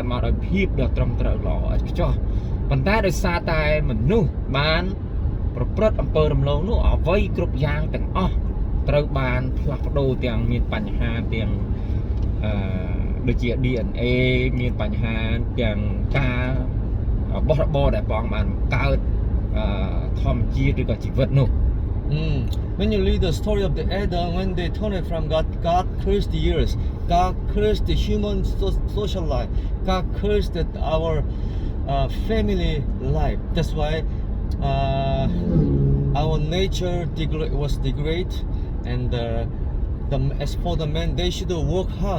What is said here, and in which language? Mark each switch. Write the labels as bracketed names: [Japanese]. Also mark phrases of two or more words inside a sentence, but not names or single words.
[Khmer] មកដោយភាពដ៏ត្រឹមត្រូវល្អឥតខ្ចោះប៉ុន្តែដោយសារតែមនុស្សបានប្រព្រឹត្តអំពើរំលងនោះអ្វីគ្រប់យ៉ាងទាំងអស់ត្រូវបានផ្លាស់ប្ដូរទាំងមានបញ្ហាទាំងដូចជា DNA មានបញ្ហាទាំងការបោះរបរដែលព្រះអង្គបានកើតធម្មជាតិឬក៏ជីវិតនោះ [English] When you read the story of the Adam, when they turned from God, God cursed the earth. God cursed the human social life. God cursed our family life. That's why our nature was degraded, and as for the men, they should work hard.